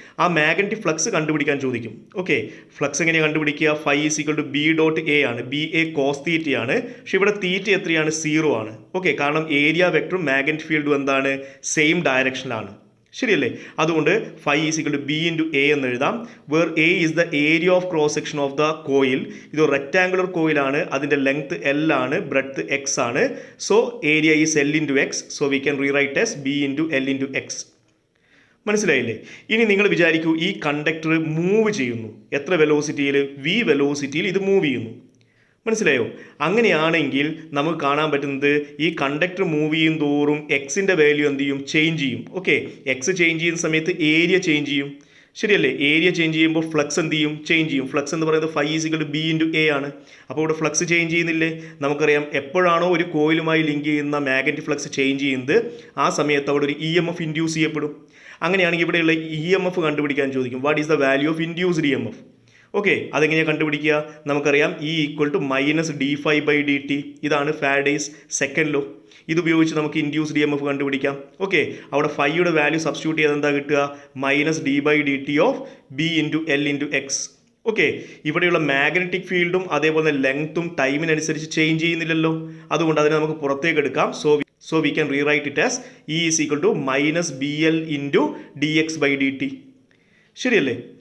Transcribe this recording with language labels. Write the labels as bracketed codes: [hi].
[ml] ആ magnetic flux കണ്ടുപിടിക്കാൻ ചോദിക്കും. ഓക്കെ, ഫ്ലക്സ് എങ്ങനെയാണ് കണ്ടുപിടിക്കുക? Φ = B.A ആണ്. BA cos θ ആണ്. പക്ഷെ ഇവിടെ തീറ്റ എത്രയാണ്? 0 ആണ്. ഓക്കെ, കാരണം ഏരിയ വെക്ടറും മാഗ്നറ്റിക് ഫീൽഡും എന്താണ്? സെയിം ഡയറക്ഷനിലാണ്. ശരിയല്ലേ? അതുകൊണ്ട് Φ = B × A എന്ന് എഴുതാം. [en] Where A is the area of cross section of the coil. [ml] ഇത് റെക്റ്റാങ്കുലർ കോയിലാണ്. അതിൻ്റെ ലെങ്ത് L ആണ്, ബ്രെഡ്ത്ത് X ആണ്. [en] So area is L × X. So we can rewrite as B × L × X. [ml] മനസ്സിലായില്ലേ? ഇനി നിങ്ങൾ വിചാരിക്കൂ, ഈ കണ്ടക്ടർ മൂവ് ചെയ്യുന്നു. എത്ര വെലോസിറ്റിയിൽ? V വെലോസിറ്റിയിൽ ഇത് മൂവ് ചെയ്യുന്നു. മനസ്സിലായോ? അങ്ങനെയാണെങ്കിൽ നമുക്ക് കാണാൻ പറ്റുന്നത് ഈ കണ്ടക്ടർ മൂവ് ചെയ്യും തോറും എക്സിൻ്റെ വാല്യൂ എന്ത് ചെയ്യും? ചേഞ്ച് ചെയ്യും. ഓക്കെ, എക്സ് ചേഞ്ച് ചെയ്യുന്ന സമയത്ത് ഏരിയ ചേഞ്ച് ചെയ്യും. ശരിയല്ലേ? ഏരിയ ചേഞ്ച് ചെയ്യുമ്പോൾ ഫ്ലക്സ് എന്ത് ചെയ്യും? ചേഞ്ച് ചെയ്യും. ഫ്ലക്സ് എന്ന് പറയുന്നത് Φ = B × A ആണ്. അപ്പോൾ ഇവിടെ ഫ്ലക്സ് ചേഞ്ച് ചെയ്യുന്നില്ലേ? നമുക്കറിയാം, എപ്പോഴാണോ ഒരു കോയിലുമായി ലിങ്ക് ചെയ്യുന്ന മാഗ്നറ്റിക് ഫ്ലക്സ് ചേഞ്ച് ചെയ്യുന്നത്, ആ സമയത്ത് അവിടെ ഒരു EMF ഇൻഡ്യൂസ് ചെയ്യപ്പെടും. അങ്ങനെയാണെങ്കിൽ ഇവിടെയുള്ള EMF കണ്ടുപിടിക്കാൻ ചോദിക്കും. [en] What is the value of induced EMF? [ml] Okay, അതെങ്ങനെയാണ് കണ്ടുപിടിക്കുക? നമുക്കറിയാം E = -dφ/dt. ഇതാണ് ഫാരഡേസ് സെക്കൻഡ് ലോ. ഇതുപയോഗിച്ച് നമുക്ക് ഇൻഡ്യൂസ്ഡ് EMF കണ്ടുപിടിക്കാം. ഓക്കെ, അവിടെ ഫൈയുടെ വാല്യൂ സബ്സ്റ്റിറ്റ്യൂട്ട് ചെയ്ത് എന്താ കിട്ടുക? -d/dt of B × L × X. Okay, ഇവിടെയുള്ള മാഗ്നറ്റിക് ഫീൽഡും അതേപോലെ ലെങ്ത്തും ടൈമിനനുസരിച്ച് ചേഞ്ച് ചെയ്യുന്നില്ലല്ലോ. അതുകൊണ്ട് അതിനെ നമുക്ക് പുറത്തേക്ക് എടുക്കാം. [en] So we can rewrite it as E = -BL × dx/dt. [ml] ശരിയല്ലേ?